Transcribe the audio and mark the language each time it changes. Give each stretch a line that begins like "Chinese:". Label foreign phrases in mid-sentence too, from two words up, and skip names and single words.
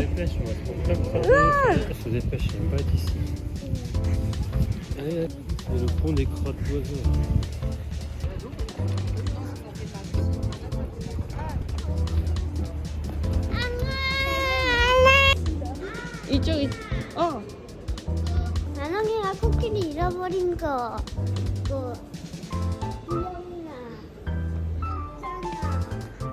French: Dépêche, on va se faire Ah. se dépêche, il y a une bête ici. Et le pont des crottes d'oiseaux.
Korean: 이쪽이 나영이가 코끼리 잃어버린 거. 그 구멍이나 짱아.